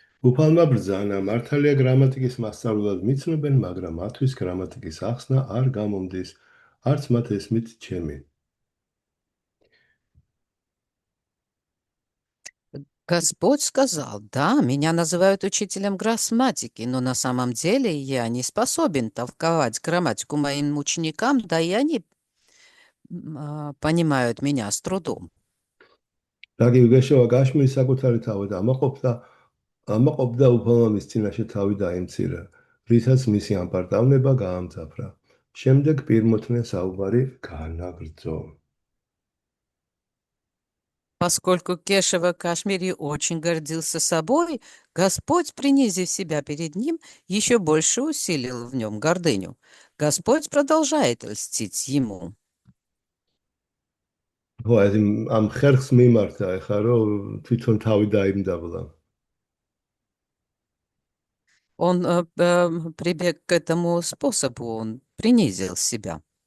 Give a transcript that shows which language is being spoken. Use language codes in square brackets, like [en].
[ka] უფალმა ბრძანა, მართალია გრამატიკის მასწავლებლად მიცნობენ, მაგრამ მათთვის გრამატიკის ახსნა არ გამომდის, არც მათ ესმით ჩემი. [ru] Господь сказал: да, меня называют учителем грамматики, но на самом деле я не способен толковать грамматику моим ученикам, да и они понимают меня с трудом. [ka] რაგი გეშავა გაშმირი საკუთარი თავით ამაყობდა უფალმა მის წინაშე თავი დაემცირა, რითაც მისი ამპარტავნება გაამძაფრა. შემდეგ პირმოთნე საუბარი განაგრძო. [ru] Поскольку Кешава Кашмири очень гордился собой, Господь, принизив себя перед ним, еще больше усилил в нем гордыню. Господь продолжает льстить ему. [ka] ამ ხერხს მიმართა ეხლა, რომ თვითონ თავი დაიმდაბლა. [ru] Он прибег к этому способу, он принизил себя.